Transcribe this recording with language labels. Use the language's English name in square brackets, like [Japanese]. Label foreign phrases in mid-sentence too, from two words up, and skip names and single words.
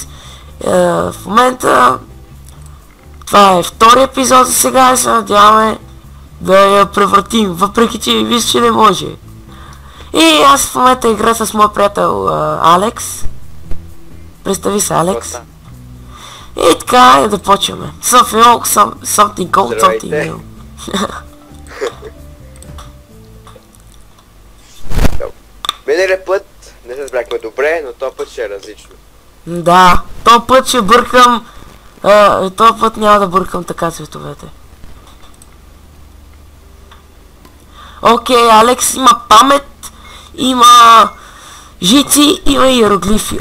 [Bulgarian] В момента това е втори епизод за сега и се надяваме да я превратим, въпреки че виж, че не може. И аз в момента игра с моят приятел Алекс. Представи се, Алекс. И така да почваме. [English] Something cold, something new. [Bulgarian] Миналия път не се разбрахме добре, но този път ще е различно. Да, този път ще бъркам... този път няма да бъркам така цветовете. Окей, Алекс има памет, има жици, има иероглифи.